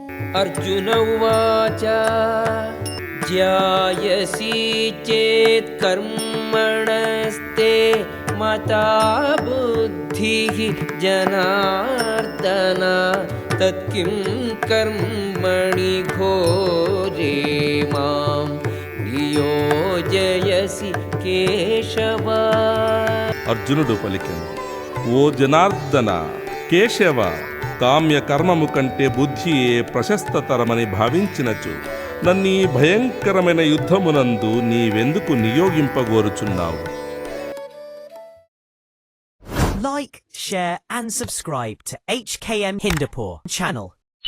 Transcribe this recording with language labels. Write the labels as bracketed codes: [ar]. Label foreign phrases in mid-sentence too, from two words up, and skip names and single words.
[sa] अर्जुन उवाच ज्यायसि चेत् कर्मणस्ते मता बुद्धिः जनार्दन तत्किं कर्मणि घोरे मां नियोजयसि केशव. [te] అర్జునుడు పలికెను, ఓ జనార్దన, కేశవ, కామ్య కర్మము కంటే బుద్ధియే ప్రశస్తతరమని భావించినచు నన్నీ భయంకరమైన యుద్ధమునందు నీవెందుకు నియోగింపగోరుచున్నావు? [en] Like, share and subscribe to HKM Hindupur channel.